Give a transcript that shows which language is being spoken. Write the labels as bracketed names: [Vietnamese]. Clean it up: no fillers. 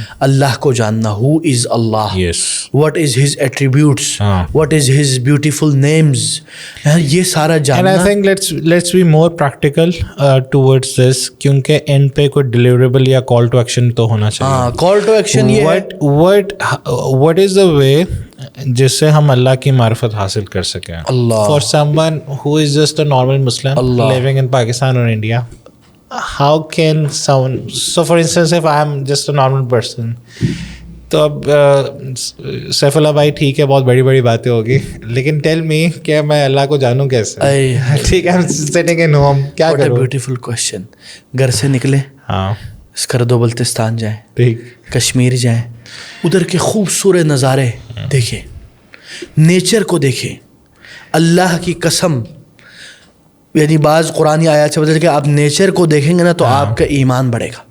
[Urdu] اللہ کو جاننا, [English] who is Allah, what is his attributes, what is his beautiful names, [Urdu] یہ سارا جاننا. [English] and I think let's be more practical towards this, [Urdu] کیونکہ اینڈ پہ کوئی ڈیلیوریبل یا کال ٹو ایکشن تو ہونا چاہیے. ہاں, کال ٹو ایکشن یہ ہے, [English] what is the way [Urdu] جس سے ہم اللہ کی معرفت حاصل کر سکیں. [English] For someone who is just a normal Muslim living in Pakistan or India, how can someone, so for instance if I am just a normal person, [Urdu] تو اب سیف اللہ بھائی ٹھیک ہے بہت بڑی بڑی باتیں ہوگی, لیکن [English] tell me [Urdu] کہ میں اللہ کو جانوں کیسے؟ ٹھیک ہے [English] sitting in home, [Urdu] کیا کروں؟ [English] Beautiful question. [Urdu] گھر سے نکلے, ہاں اسکردو بلتستان جائیں, ٹھیک, کشمیر جائیں, ادھر کے خوبصورت نظارے دیکھیں, نیچر کو دیکھیں, اللہ کی قسم, یعنی بعض قرآنی آیات سے بتا کہ آپ نیچر کو دیکھیں گے نا تو آپ کا ایمان بڑھے گا.